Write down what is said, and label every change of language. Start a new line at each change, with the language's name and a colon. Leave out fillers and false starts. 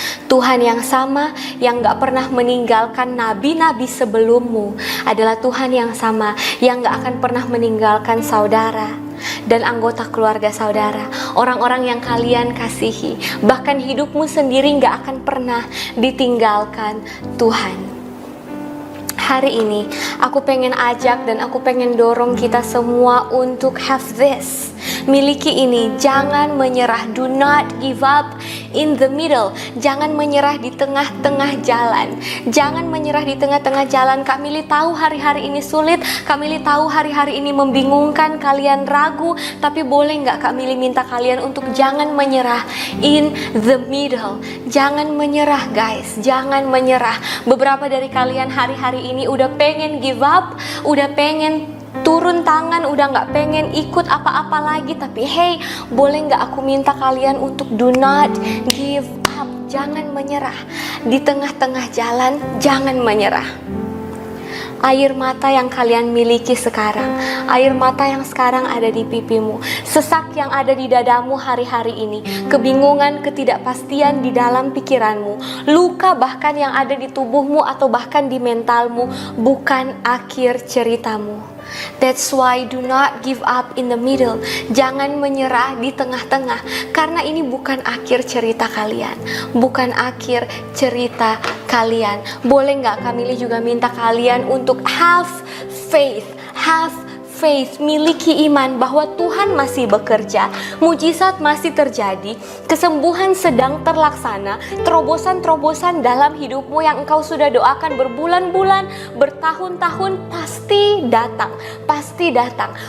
Indonesian: Tuhan yang sama yang gak pernah meninggalkan nabi-nabi sebelummu adalah Tuhan yang sama yang gak akan pernah meninggalkan saudara dan anggota keluarga saudara, orang-orang yang kalian kasihi. Bahkan hidupmu sendiri gak akan pernah ditinggalkan Tuhan. Hari ini aku pengen ajak dan aku pengen dorong kita semua untuk
English: have this.
Indonesian: miliki ini. Jangan menyerah.
English: Do not give up in the middle.
Indonesian: Jangan menyerah di tengah-tengah jalan. Jangan menyerah di tengah-tengah jalan. Kak Mili tahu hari-hari ini sulit. Kak Mili tahu hari-hari ini membingungkan, kalian ragu. Tapi boleh nggak Kak Mili minta kalian untuk jangan menyerah
English: in the middle.
Indonesian: Jangan menyerah guys, jangan menyerah. Beberapa dari kalian hari-hari ini udah pengen
English: give up,
Indonesian: udah pengen turun tangan, udah nggak pengen ikut apa-apa lagi. Tapi hey, boleh nggak aku minta kalian untuk
English: do not give up.
Indonesian: Jangan menyerah. Di tengah-tengah jalan, jangan menyerah. Air mata yang kalian miliki sekarang, air mata yang sekarang ada di pipimu, sesak yang ada di dadamu hari-hari ini, kebingungan, ketidakpastian di dalam pikiranmu, luka bahkan yang ada di tubuhmu atau bahkan di mentalmu, bukan akhir ceritamu.
English: That's why do not give up in the middle.
Indonesian: Jangan menyerah di tengah-tengah, karena ini bukan akhir cerita kalian, bukan akhir cerita kalian. Boleh nggak Kamili juga minta kalian untuk
English: have faith,
Indonesian: miliki iman bahwa Tuhan masih bekerja, mujizat masih terjadi, kesembuhan sedang terlaksana, terobosan-terobosan dalam hidupmu yang engkau sudah doakan berbulan-bulan, bertahun-tahun pasti datang.